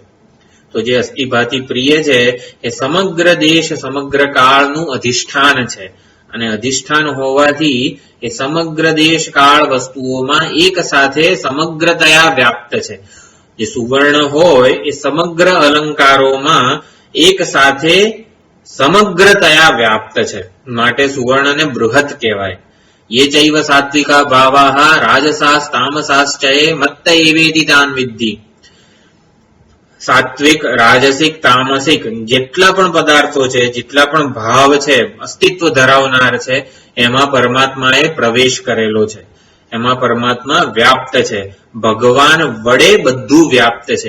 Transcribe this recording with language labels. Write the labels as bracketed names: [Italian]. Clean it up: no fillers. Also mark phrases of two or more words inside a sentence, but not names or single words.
[Gujarati] તો જે અસ્થિભાતિ પ્રિય છે એ સમગ્ર દેશ, સમગ્ર કાળનું અધિષ્ઠાન છે, અને અધિષ્ઠાન હોવાથી એ સમગ્ર દેશ કાળ વસ્તુઓમાં એક સાથે સમગ્રતયા વ્યાપ્ત છે. જે સુવર્ણ હોય એ સમગ્ર અલંકારોમાં એક સાથે સમગ્રતયા વ્યાપ્ત છે, માટે સુવર્ણને બૃહત કહેવાય. [Sanskrit] ये चैव सात्विका भावाः राजसास् तामसाश्चये मत्त एवेति तान् विद्धि. [Gujarati] સાત્વિક, રાજસિક, તામસિક જેટલા પણ પદાર્થો છે, જેટલા પણ ભાવ છે, અસ્તિત્વ ધરાવનાર છે, એમાં પરમાત્માએ પ્રવેશ કરેલો છે, એમાં પરમાત્મા વ્યાપ્ત છે. ભગવાન વડે બધું વ્યાપ્ત છે.